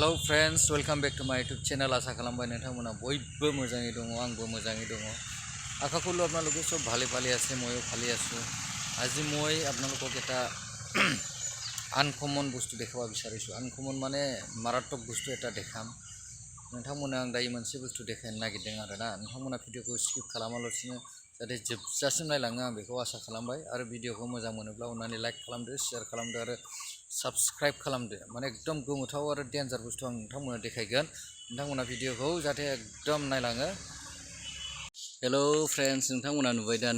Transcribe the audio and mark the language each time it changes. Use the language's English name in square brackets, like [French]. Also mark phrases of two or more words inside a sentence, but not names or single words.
[English] friends, welcome back to my YouTube channel. [Bodo] आशा खालामबाय नोंथांमोना बयबो मोजाङै दङ आंबो मोजाङै दङ [Assamese] আশা করলো আপনাদের সব ভালো ভালো আছে ময়ও ভালো আছো আজি মই আপনাদের এটা আনকমন বস্তু দেখাবা বিচাৰিছো আনকমন মানে মারাত্মক বস্তু এটা দেখাম [Bodo] नोंथांमोना आं दायो मोनसे बुस्थु देखायनो नागिरदों आरोना नोंथांमोना भिडिअखौ स्किप खालामालासिनो जाहाथे जोबजासिम नायलाङो आं बेखौ आसा खालामबाय आरो भिडिअखौ मोजां मोनोब्ला अननानै लाइक खालामदो शेयार खालामदो आरो साबस्क्राइब खालामदो माने एकदम गोमोथाव आरो डेन्जार बुस्थु आं नोंथांमोना देखायगोन नोंथांमोना भिडिअखौ जाहाथे एकदम नायलाङो [English] hello friends [Bodo] नोंथांमोना नुबाय दा